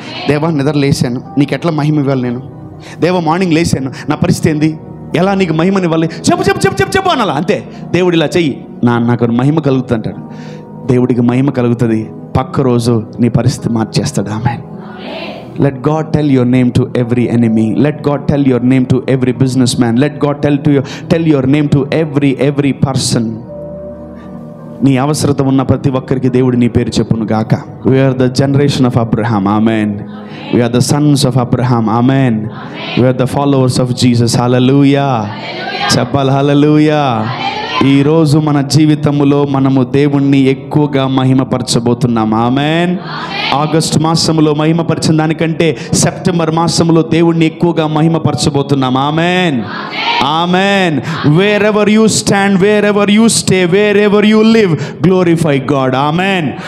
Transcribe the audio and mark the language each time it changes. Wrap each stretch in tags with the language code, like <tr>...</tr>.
<te>దేవా నిద్ర లేచాను, నీకు ఎట్లా మహిమ ఇవ్వాలి నేను? దేవా మార్నింగ్ లేచాను, నా పరిస్థితి ఏంది, ఎలా నీకు మహిమని ఇవ్వాలి? చెప్పు చెప్పు చెప్పు చెప్పు చెప్పు అనాలా అంతే. దేవుడు ఇలా చెయ్యి, నాకు మహిమ కలుగుతుంది అంటాడు. దేవుడికి మహిమ కలుగుతుంది, పక్క రోజు నీ పరిస్థితి మార్చేస్తాడు. ఆమేన్.</te> <en>Let God tell your name to every enemy. Let God tell your name to every businessman. Let God tell your name to every person.</en> <te>నీ అవసరత ఉన్న ప్రతి ఒక్కరికి దేవుడు నీ పేరు చెప్పును గాక.</te> <en>We are the generation of Abraham. Amen. We are the sons of Abraham. Amen. We are the followers of Jesus. Hallelujah.</en> <te>చెప్పాలి hallelujah. ఈరోజు మన జీవితంలో మనము దేవుణ్ణి ఎక్కువగా మహిమపరచబోతున్నాం. ఆమేన్. ఆగస్టు మాసంలో మహిమపరిచిన దానికంటే సెప్టెంబర్ మాసంలో దేవుణ్ణి ఎక్కువగా మహిమపరచబోతున్నాం. ఆమేన్, ఆమేన్.</te> <en>Wherever you stand, wherever you stay, wherever you live, glorify God. Amen.</en>